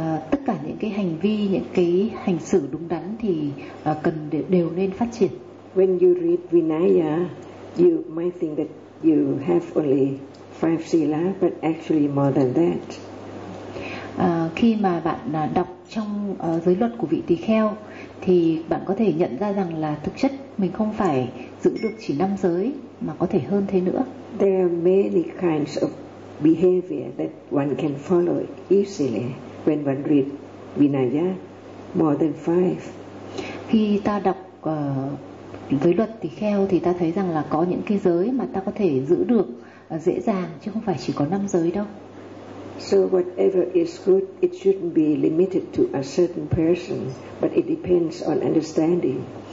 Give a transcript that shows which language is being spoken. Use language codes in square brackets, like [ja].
[vi] Tất cả những cái hành vi, những cái hành xử đúng đắn thì cần đều nên phát triển. [en] When you read Vinaya, you might think that you have only five sila, but actually more than that. [vi] Khi mà bạn đọc trong giới luật của vị tỳ kheo thì bạn có thể nhận ra rằng là thực chất mình không phải giữ được chỉ năm giới mà có thể hơn thế nữa. [en] There are many kinds of behavior that one can follow easily when one read Vinaya, more than five. [vi] Khi ta đọc giới luật tỳ kheo thì ta thấy rằng là có những cái giới mà ta có thể giữ được dễ dàng chứ không phải chỉ có năm giới đâu. [en] So whatever is good, it shouldn't be limited to a certain person, but it depends on understanding.